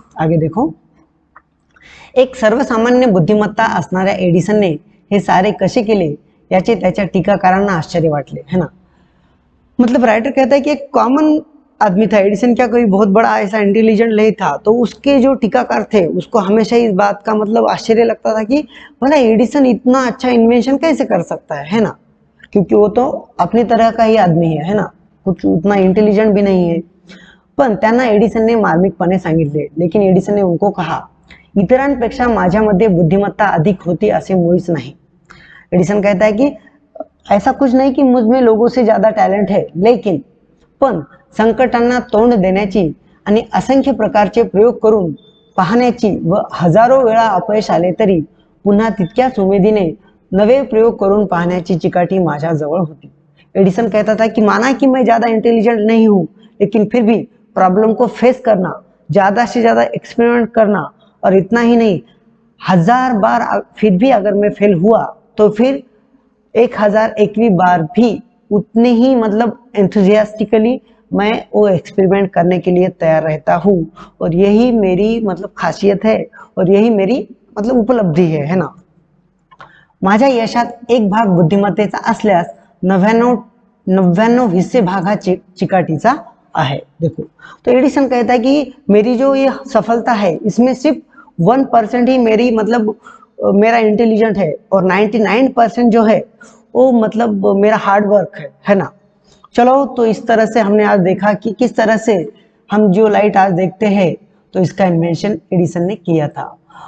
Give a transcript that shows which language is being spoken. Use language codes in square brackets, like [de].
[hi] आगे देखो, [mr] एक सर्वसामान्य बुद्धिमत्ता असणाऱ्या एडिसनने हे सारे कसे केले याचे त्याच्या टीकाकारांना आश्चर्य वाटले, [hi] है ना. मतलब राइटर कहता है कि एक कॉमन आदमी था एडिसन, क्या कोई बहुत बड़ा ऐसा इंटेलिजेंट नहीं था. तो उसके जो टीकाकार थे उसको हमेशा इस बात का मतलब आश्चर्य लगता था कि भला एडिसन इतना अच्छा इन्वेंशन कैसे कर सकता है ना. क्योंकि वो तो अपनी तरह का ही आदमी है ना, कुछ उतना इंटेलिजेंट भी नहीं है. [mr] पण त्यांना एडिसनने मार्मिकपणे सांगितले. [hi] लेकिन एडिसनने उनको कहा, [mr] इतरांपेक्षा माझ्यामध्ये बुद्धिमत्ता अधिक होती असे मुळीच नाही. [hi] एडिसन कहता है कि ऐसा कुछ नहीं कि मुझ में लोगों से ज्यादा टैलेंट है, लेकिन [mr] पण संकटांना तोंड देण्याची आणि असंख्य प्रकारचे प्रयोग करून पाहण्याची व हजारो वेळा अपयश आले तरी पुन्हा तितक्याच उमेदीने नवे प्रयोग करून पाहण्याची चिकाटी माझ्याजवळ होती। [hi] एडिसन कहता था कि माना कि मैं ज्यादा इंटेलिजेंट नहीं हूँ, लेकिन फिर भी प्रॉब्लम को फेस करना, ज्यादा से ज्यादा एक्सपेरिमेंट करना, और इतना ही नहीं, 1000 बार फिर भी अगर मैं फेल हुआ तो फिर 1001वीं बार भी उतने ही मतलब एंथुजियास्टिकली मैं वो एक्सपेरिमेंट करने के लिए तैयार रहता हूँ। और यही मेरी मतलब खासियत है और यही मेरी मतलब उपलब्धी है ना। [mr] माझ्या यशात एक भाग बुद्धिमत्तेचा असल्यास 99 हिस्से भागा चिकाटीचा आहे। [hi] देखो, तो एडिसन कहता है कि मेरी जो ये सफलता है इसमें सिर्फ 1% ही मेरी मतलब मेरा इंटेलिजेंट है, और 99% जो है वो मतलब मेरा हार्ड वर्क है ना। चलो, तो इस तरह से हमने आज देखा कि किस तरह से हम जो लाइट आज देखते हैं तो इसका इन्वेंशन एडिसन ने किया था।